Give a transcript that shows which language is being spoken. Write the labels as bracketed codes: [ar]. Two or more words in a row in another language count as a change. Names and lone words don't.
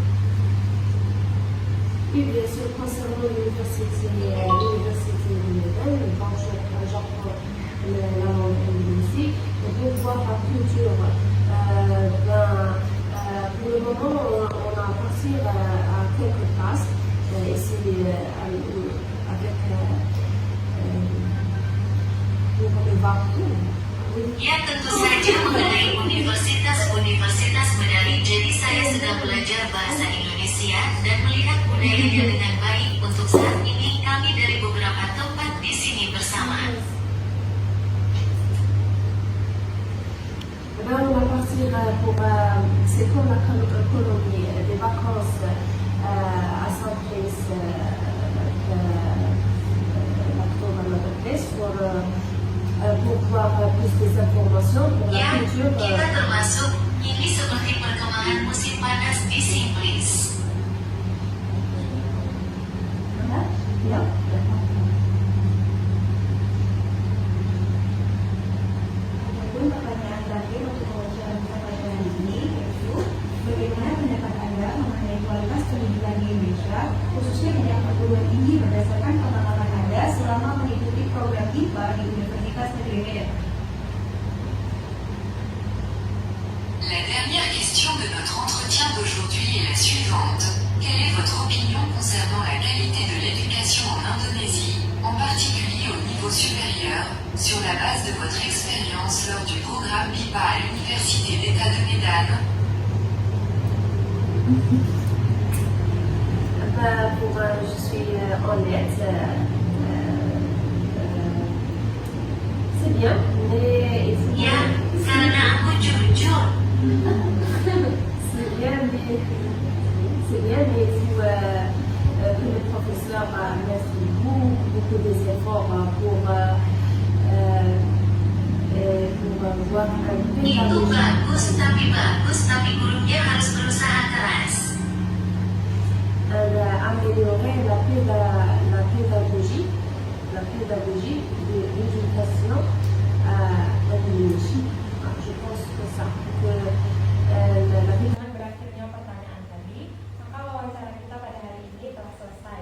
[fr] Oui, bien sûr, concernant l'université de Médane, quand j'apprends la langue indonésie, on peut voir la culture. Pour le moment, on a parti à quelques classes, ici avec pour les vacances. [id] Ya tentu saja mengenai universitas medali, jadi saya sedang belajar bahasa Indonesia dan melihat budayanya dengan baik. Untuk saat ini kami dari beberapa tempat di sini bersama. [fr] On va partir pour c'est comme la colonie des vacances à Saint-Brice, pour voir plus des informations pour la [id] Ya, [fr] culture. [id] kita termasuk. Ini seperti perkembangan musim panas di Simplis. Ya. Adapun pertanyaan terakhir untuk wawancara pada hari ini yaitu bagaimana pendapat Anda mengenai kualitas pendidikan di Indonesia, khususnya jenjang perguruan tinggi berdasarkan pengalaman Anda selama mengikuti program IPA di Universitas Negeri Medan. [fr] La dernière question de notre entretien d'aujourd'hui est la suivante. Quelle est votre opinion concernant la qualité de l'éducation en Indonésie, en particulier au niveau supérieur, sur la base de votre expérience lors du programme BIPA à l'Université d'État de Médane? Je suis honnête. bien, mais [id] Ya, karena aku jujur. [fr] c'est bien, mais il faut que les professeurs mettent beaucoup des efforts pour voir un peu [id] Itu bagus, tapi gurunya harus berusaha keras. [fr] améliorer la pédagogie de l'éducation à l'Indonésie. Je pense que ça, que la [id] Dengan berakhirnya pertanyaan tadi, maka wawancara kita pada hari ini telah selesai.